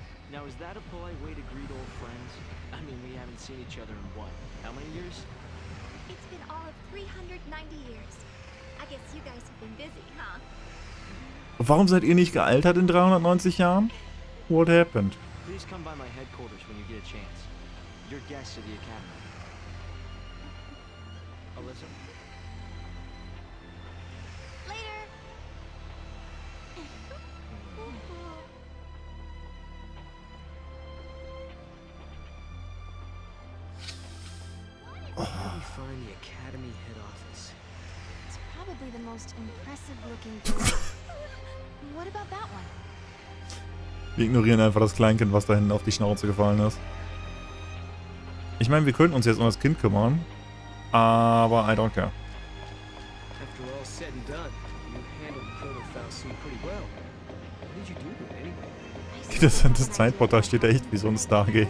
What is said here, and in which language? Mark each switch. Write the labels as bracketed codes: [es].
[en] Now, is that a polite way to greet old friends? I mean, we haven't seen each other in what? How many years? It's been all of 390 years. I guess you guys have been busy, huh? [de] Warum seid ihr nicht gealtert in 390 Jahren? [en] What happened? Please come by my headquarters when you get a chance. You're guests of the Academy. Alyssa? Later. Where do we find the Academy head office? It's probably the most impressive looking building. What about that one? [de] Wir ignorieren einfach das Kleinkind, was da hinten auf die Schnauze gefallen ist. Ich meine, wir könnten uns jetzt um das Kind kümmern, aber [en] I don't care. After all said and done, you handled the Proto-Faust suit pretty well. What did you do with it anyway? [de] Das Zeitportal steht da echt wie so ein Stargate.